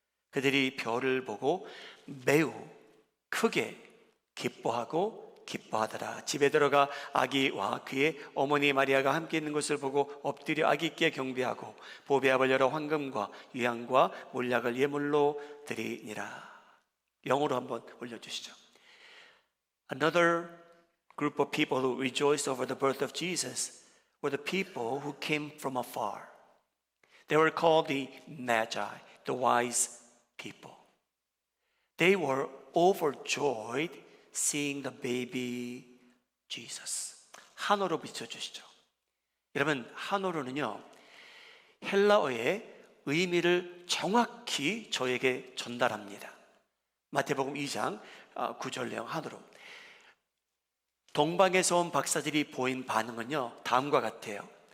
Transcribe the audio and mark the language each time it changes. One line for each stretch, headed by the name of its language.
Korean: 그들이 별을 보고 매우 크게 기뻐하고 기뻐하더라. 집에 들어가 아기와 그의 어머니 마리아가 함께 있는 것을 보고 엎드려 아기께 경배하고 보배압을 열어 황금과 유향과 몰약을 예물로 드리니라. 영어로 한번 올려주시죠.
English: Another group of people who rejoiced over the birth of Jesus were the people who came from afar. They were called the Magi, the wise people. They were overjoyed seeing the baby Jesus.
Korean: 한어로 비춰주시죠. 여러분, 한어로는요, 헬라어의 의미를 정확히 저에게 전달합니다. 마태복음 2장 9절 내용 한어로. 동방에서 온 박사들이 보인 반응은요, 다음과 같아요.